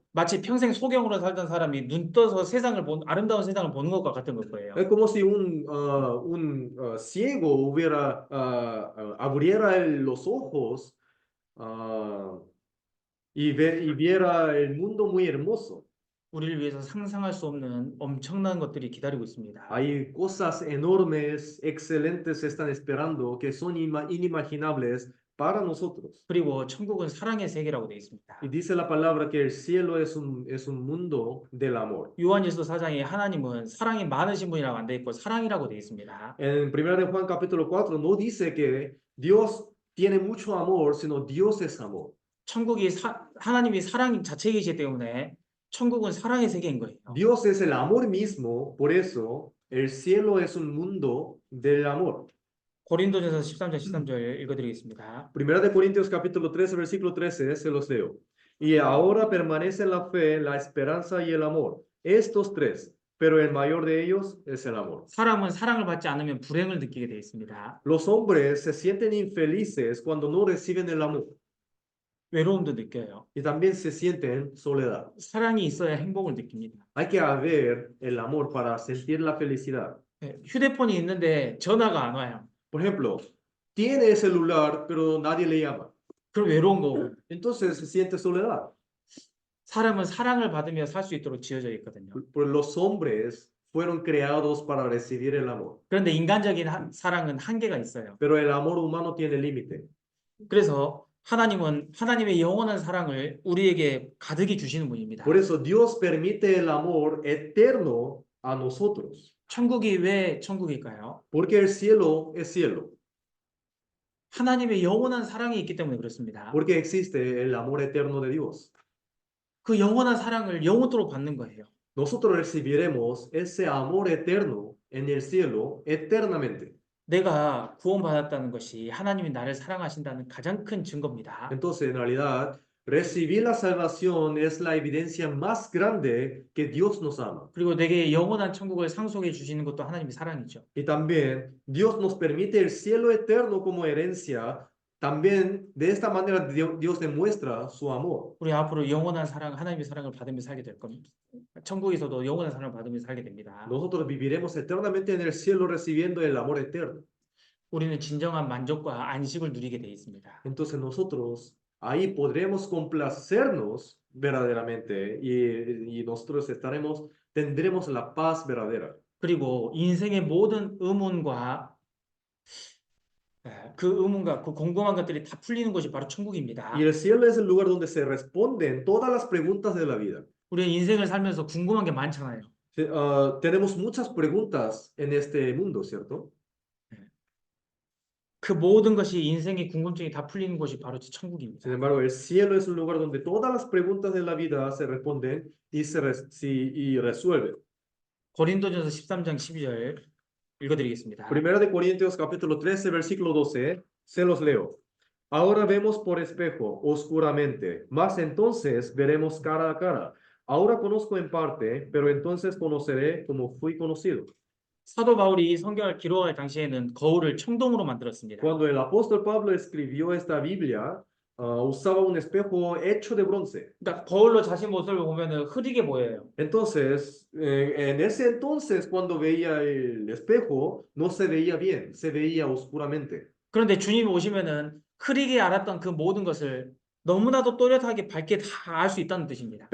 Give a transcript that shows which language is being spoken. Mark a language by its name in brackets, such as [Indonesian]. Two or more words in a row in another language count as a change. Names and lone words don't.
[Korean] 마치 평생 소경으로 살던 사람이 눈 떠서 아름다운 세상을 보는 것과 같은 걸 거예요. [Spanish] Es como si un ciego abriera los ojos y viera el mundo muy hermoso. [Korean] 우리를 위해서 상상할 수 없는 엄청난 것들이 기다리고 있습니다. [Spanish] Hay cosas enormes, excelentes están esperando que son inimaginables para nosotros. [Korean] 그리고 천국은 사랑의 세계라고 되어 있습니다. [Spanish] Y dice la palabra que el cielo es un mundo del amor. [Korean] 요한일서 4장에 하나님은 사랑이 많으신 분이라고 안 되어 있고 사랑이라고 되어 있습니다. [Spanish] En 1 de Juan capítulo 4 no dice que Dios tiene mucho amor, sino Dios es amor. [Korean] 천국이 하나님이 사랑 자체이기 때문에 천국은 사랑의 세계인 거예요. [Spanish] Dios es el amor mismo, por eso el cielo es un mundo del amor. [Korean] 고린도전서 13장 13절 읽어드리겠습니다. [Spanish] Primera de Corintios capítulo 13, versículo 13, se los leo. Y ahora permanecen la fe, la esperanza y el amor. Estos tres, pero el mayor de ellos es el amor. [Korean] 사람은 사랑을 받지 않으면 불행을 느끼게 되어 있습니다. [Spanish] Los hombres se sienten infelices cuando no reciben el amor. [Korean] 외로움도 느껴요. [Spanish] Y también se sienten soledad. [Korean] 사랑이 있어야 행복을 느낍니다. [Spanish] Hay que haber el amor para sentir la felicidad. [Korean] 휴대폰이 있는데 전화가 안 와요. [Spanish] Por ejemplo, tiene celular, pero nadie le llama. [Korean] 그럼 외로운 거고. [Spanish] Entonces se siente soledad. [Korean] 사람은 사랑을 받으며 살 수 있도록 지어져 있거든요. [Spanish] Pues los hombres fueron creados para recibir el amor. [Korean] 그런데 인간적인 사랑은 한계가 있어요. [Spanish] Pero el amor humano tiene límite. [Korean] 그래서 하나님은 하나님의 영원한 사랑을 우리에게 가득히 주시는 분입니다. [Spanish] Por eso Dios permite el amor eterno a nosotros. [Korean] 천국이 왜 천국일까요? [Spanish] Porque el cielo es cielo. [Korean] 하나님의 영원한 사랑이 있기 때문에 그렇습니다. [Spanish] Porque existe el amor eterno de Dios. [Korean] 그 영원한 사랑을 영원토록 받는 거예요. [Spanish] Nosotros recibiremos ese amor eterno en el cielo eternamente. [Korean] 내가 구원받았다는 것이 하나님이 나를 사랑하신다는 가장 큰 증거입니다. [Spanish] Entonces, en realidad, Recibir la salvación es la evidencia más grande que Dios nos ama. [Korean] 그리고 내게 영원한 천국을 상속해 주시는 것도 하나님의 사랑이죠. [Spanish] Y también Dios nos permite el cielo eterno como herencia. También de esta manera Dios demuestra su amor. [Korean] 우리 앞으로 영원한 사랑, 하나님의 사랑을 받으며 살게 될 겁니다. 천국에서도 영원한 사랑을 받으며 살게 됩니다. [Spanish] Nosotros viviremos eternamente en el cielo recibiendo el amor eterno. [Korean] 우리는 진정한 만족과 안식을 누리게 돼 있습니다. [Spanish] Entonces nosotros ahí podremos complacernos verdaderamente y nosotros tendremos la paz verdadera. [Korean] 그리고 인생의 모든 의문과 그 궁금한 것들이 다 풀리는 곳이 바로 천국입니다. [Spanish] Y el cielo es el lugar donde se responden todas las preguntas de la vida. [Korean] 우리는 인생을 살면서 궁금한 게 많잖아요. [Spanish] Tenemos muchas preguntas en este mundo, ¿cierto? [Korean] 그 모든 것이 인생의 궁금증이 다 풀리는 곳이 바로 천국입니다. [Spanish] Sin embargo, el cielo es un lugar donde todas las preguntas de la vida se responden y resuelven. [Korean] 고린도전서 13장 12절 읽어드리겠습니다. [Spanish] Primera de Corintios capítulo 13, versículo 12, se los leo. Ahora vemos por espejo, oscuramente, mas entonces veremos cara a cara. Ahora conozco en parte, pero entonces conoceré como fui conocido. [Korean] 사도 바울이 이 성경을 기록할 당시에는 거울을 청동으로 만들었습니다. [Spanish] Cuando el apóstol Pablo escribió esta Biblia, usaba un espejo hecho de bronce. [Korean] 그러니까 거울로 자신 모습을 보면은 흐리게 보여요. [Spanish] Entonces, en ese entonces, cuando veía el espejo, no se veía bien, se veía oscuramente. [Korean] 그런데 주님 오시면은 흐리게 알았던 그 모든 것을 너무나도 또렷하게 밝게 다 알 수 있다는 뜻입니다.